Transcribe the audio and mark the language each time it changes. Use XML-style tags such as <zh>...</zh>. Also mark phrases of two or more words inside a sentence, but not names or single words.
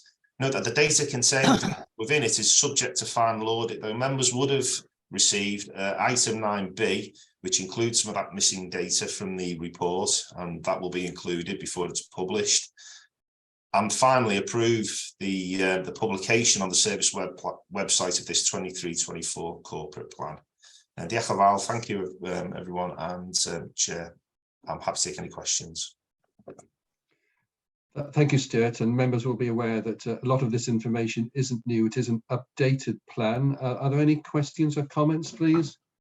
<en>Note that the data contained within it is subject to final audit, though members would have received item 9B, which includes some of that missing data from the report, and that will be included before it's published. And finally, approve the publication on the service website of this 23-24 corporate plan.</en> <cy>Diolch yn fawr,</cy> <en>thank you everyone, and Chair, I'm happy to take any questions. Thank you, Stuart, and members will be aware that a lot of this information isn't new, it is an updated plan. Are there any questions or comments, please?</en>